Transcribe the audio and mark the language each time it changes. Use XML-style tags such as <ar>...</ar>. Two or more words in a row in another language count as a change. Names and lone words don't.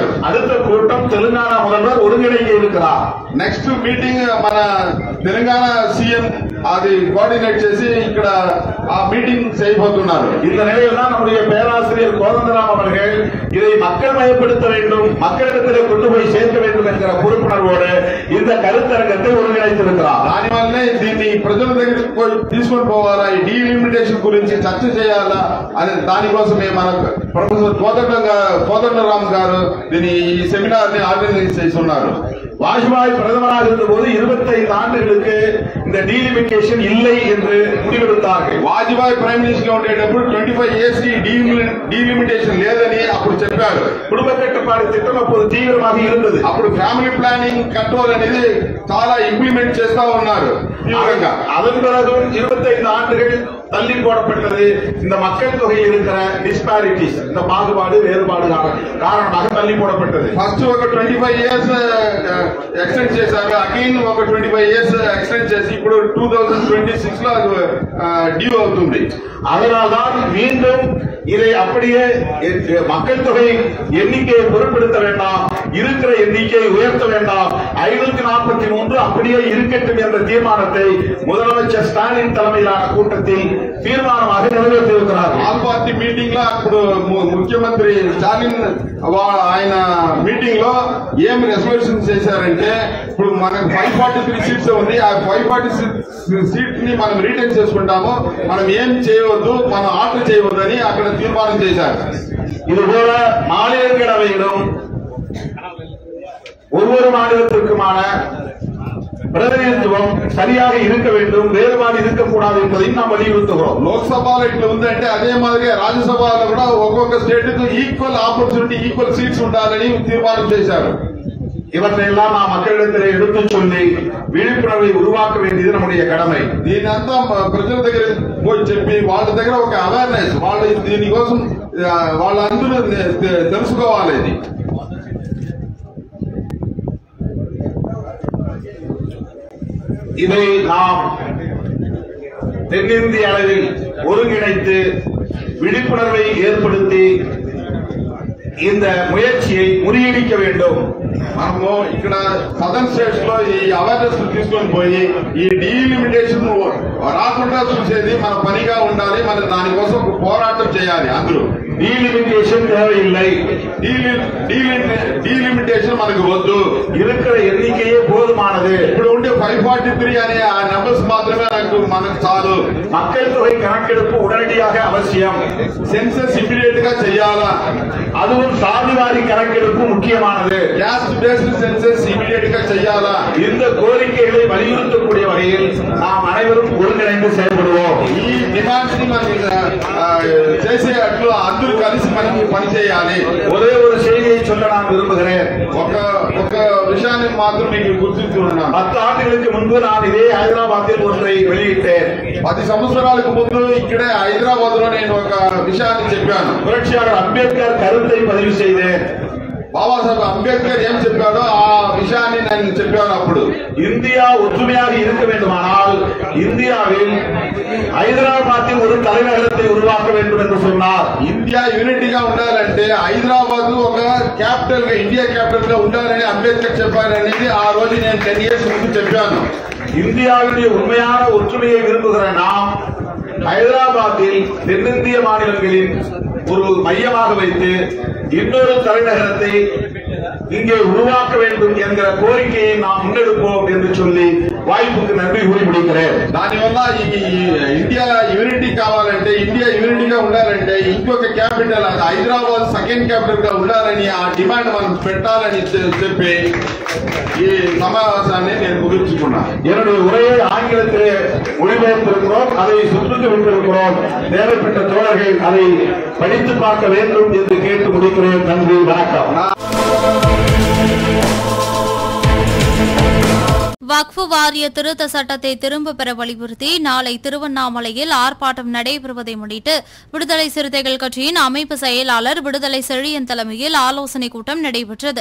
<ta>அடுத்த கூட்டம் தெலுங்கானா முதல்வர் ஒருங்கிணைக்க இருக்கிறார்.</ta> <en>next meeting</en> <te>మన తెలంగాణ సీఎం అది కోఆర్డినేట్ చేసి ఇక్కడ ఆ మీటింగ్ చేయబోతున్నారు.</te> <ta>இந்த நிலையில் தான் நம்முடைய பேராசிரியர் கோதண்டராம் அவர்கள் இதை மக்கள் மயப்படுத்த வேண்டும், மக்களிடத்திலே கொண்டு போய் சேர்க்க வேண்டும் என்கிற பொறுப்புணர்வோடு இந்த கருத்தரங்கத்தை ஒருங்கிணைத்திருக்கிறார்.</ta> <te>దానివల్లే దీన్ని ప్రజల దగ్గరికి పోయి తీసుకొని పోవాలా, ఈ డీలిమిటేషన్ గురించి చర్చ చేయాలా అని దానికోసమే మన ప్రొఫెసర్ కోదండరామ్ గారు దీని ఈ సెమినార్ ని ఆర్గనైజ్ చేస్తున్నారు.</te> <ta>வாஜ்பாய் பிரதமராக இருந்தபோது 25 ஆண்டுகளுக்கு இந்த டீலிமிட்டேஷன் இல்லை என்று முடிவெடுத்தார்கள்.</ta> <te>వాజ్పేయి</te> <en>prime minister</en> <te>గా ఉండేటప్పుడు</te> <en>25 years delimitation</en> <te>లేదని అప్పుడు చెప్పారు.</te> <ta>குடும்ப கட்டுப்பாடு திட்டம் அப்போது தீவிரமாக இருந்தது.</ta> <te>అప్పుడు</te> <en>family planning control</en> <te>అనేది చాలా ఇంప్లిమెంట్ చేస్తా ఉన్నారు తీవ్రంగా.</te> <ta>அதன் பிறகும் 25 ஆண்டுகள் தள்ளி போடப்பட்டது. இந்த மக்கள் தொகையில் இருக்கிற டிஸ்பாரிட்டிஸ், இந்த பாகுபாடு வேறுபாடு காரணமாக தள்ளி போடப்பட்டது.</ta> <te>ఫస్ట్ ఒక</te> <en>25 years extend</en> <te>చేశారు, అగైన్ ఒక</te> <en>25 years extend</en> <te>చేసి ఇప్పుడు 2026 లో డ్యూ అవుతుంది.</te> <ta>அதனால்தான் மீண்டும் இதை அப்படியே மக்கள் தொகை எண்ணிக்கையை பொருட்படுத்த வேண்டாம், இருக்கிற எண்ணிக்கையை உயர்த்த வேண்டாம், 543 அப்படியே இருக்கட்டும் என்ற தீர்மானத்தை முதலமைச்சர் ஸ்டாலின் தலைமையிலான கூட்டத்தில் தீர்மானமாக நிறைவேற்றியிருக்கிறார்.</ta> <en>all party meeting</en> <te>లో అప్పుడు ముఖ్యమంత్రి స్టాలిన్ ఆయన మీటింగ్ లో ఏం రెజల్యూషన్ చేశారంటే ఇప్పుడు మనకు 543 సీట్స్ ఉంది, ఆ 546 సీట్ ని మనం రిటైన్ చేసుకుంటాము, మనం ఏం చేయవద్దు, మనం ఆర్డర్ చేయవద్దు అని అక్కడ తీర్మానం చేశారు.</te> <ta>இதுபோல மாநிலங்களவையிலும் ஒவ்வொரு மாநிலத்திற்குமான பிரதிநிதித்துவம் சரியாக இருக்க வேண்டும், வேறுபாடு இருக்கக்கூடாது என்பதையும் நாம் வலியுறுத்துகிறோம்.</ta> <te>లోక్సభలో ఇట్లా ఉందంటే అదే మాదిరిగా రాజ్యసభలో కూడా ఒక్కొక్క స్టేట్ కు</te> <en>equal opportunity, equal seats</en> <te>ఉండాలని తీర్మానం చేశారు.</te> <ta>இவற்றையெல்லாம் நாம் மக்களிடத்திலே எடுத்துச் சொல்லி விழிப்புணர்வை உருவாக்க வேண்டியது நம்முடைய கடமை.</ta> <te>దీనంతా ప్రజల దగ్గర పోయి చెప్పి వాళ్ళ దగ్గర ఒక అవేర్నెస్, వాళ్ళు దీనికోసం వాళ్ళందరూ తెలుసుకోవాలి. ఇది</te> <ta>இதை நாம் தென்னிந்திய அளவில் ஒருங்கிணைத்து விழிப்புணர்வை ஏற்படுத்தி இந்த முயற்சியை முறியடிக்க வேண்டும்.</ta> <te>మనము ఇక్కడ</te> <en>southern states</en> <te>లో ఈ అవేర్నెస్ తీసుకొని పోయి ఈ డీలిమిటేషన్ రాకుండా చూసేది మన పనిగా ఉండాలి. మన దానికోసం పోరాటం చేయాలి. అందరూ</te> <ta>டீலிமிட்டேஷன் தேவையில்லை,</ta> <te>డీలిమిటేషన్ మనకు వద్దు,</te> <ta>இருக்கிற எண்ணிக்கையே போதுமானது.</ta> <te>ఇప్పుడు ఉండే 543 అనే ఆ నెంబర్స్ మాత్రమే మనకు చాలు.</te> <ta>மக்கள் தொகை கணக்கெடுப்பு உடனடியாக அவசியம்,</ta> <en>census immediate</en> <te>గా చేయాలా,</te> <ta>அதுவும் சாதிவாரி கணக்கெடுப்பு முக்கியமானது.</ta> <en>caste based census immediate</en> <te>గా చేయాలా.</te> <ta>இந்த கோரிக்கைகளை வலியுறுத்தக்கூடிய வகையில் நாம் அனைவரும் ஒருங்கிணைந்து செயல்படுவோம்.</ta> <te>ఈ డిమాండ్స్ ని మనం చేసేట్లు అందరూ కలిసి మనకి పనిచేయాలి.</te> <ta>ஒரே ஒரு செய்தியை சொல்ல நான் விரும்புகிறேன்.</ta> <te>ఒక విషయాన్ని మాత్రం మీకు గుర్తిస్తున్నాను.</te> <ta>10 ஆண்டுகளுக்கு முன்பு நான் இதே ஹைதராபாத்தில் ஒன்றை வெளியிட்டேன்.</ta> <te>10 సంవత్సరాలకు ముందు ఇక్కడే హైదరాబాద్ లో నేను ఒక విషయాన్ని చెప్పాను.</te> <ta>புரட்சியாளர் அம்பேத்கர் கருத்தை பதிவு செய்தேன்.</ta> <te>బాబాసాహెబ్ అంబేద్కర్ ఏం చెప్పాడో ఆ విషయాన్ని నేను చెప్పాను. అప్పుడు</te> <ta>இந்தியா ஒற்றுமையாக இருக்க வேண்டுமானால் இந்தியாவில் ஹைதராபாத்தில் ஒரு தலைநகரத்தை உருவாக்க வேண்டும் என்று சொன்னார்.</ta> <te>ఇండియా యూనిటీగా ఉండాలంటే హైదరాబాద్ ఒక క్యాపిటల్ గా, ఇండియా క్యాపిటల్ గా ఉండాలని అంబేద్కర్ చెప్పారనేది ఆ రోజు నేను 10 years ముందు చెప్పాను.</te> <ta>இந்தியாவுடைய உண்மையான ஒற்றுமையை விரும்புகிற நாம் ஹைதராபாத்தில் தென்னிந்திய மாநிலங்களின் ஒரு மையமாக வைத்து இன்னொரு தலைநகரத்தை இங்கே உருவாக்க வேண்டும் என்கிற கோரிக்கையை நாம் முன்னெடுப்போம் என்று சொல்லி వాయిపుకు నన్ను ఊరి ముడికరే</ta> <te>దానివల్ల ఇండియా యూనిటీ కావాలంటే ఇండియా యూనిటీగా ఉండాలంటే ఇంకొక క్యాపిటల్ అది హైదరాబాద్</te> <en>second capital</en> <te>గా ఉండాలని ఆ డిమాండ్ మనం పెట్టాలని చెప్పి ఈ సమావేశాన్ని నేను ముగించుకున్నాను.</te> <ta>என்னுடைய உரையை ஆங்கிலத்திலே மொழிபெயர்த்திருக்கிறோம், அதை சுற்றுக்கு விட்டிருக்கிறோம். தேவைப்பட்ட தோழர்கள் அதை படித்து பார்க்க வேண்டும் என்று கேட்டு முடிக்கிறேன். நன்றி, வணக்கம். வக்ஃபு வாரிய திருத்த சட்டத்தை திரும்ப பெற வலியுறுத்தி நாளை திருவண்ணாமலையில் ஆர்ப்பாட்டம் நடைபெறுவதை முன்னிட்டு விடுதலை சிறுத்தைகள் கட்சியின் அமைப்பு செயலாளர் விடுதலை செழியன் தலைமையில் ஆலோசனைக் கூட்டம் நடைபெற்றது.</ta>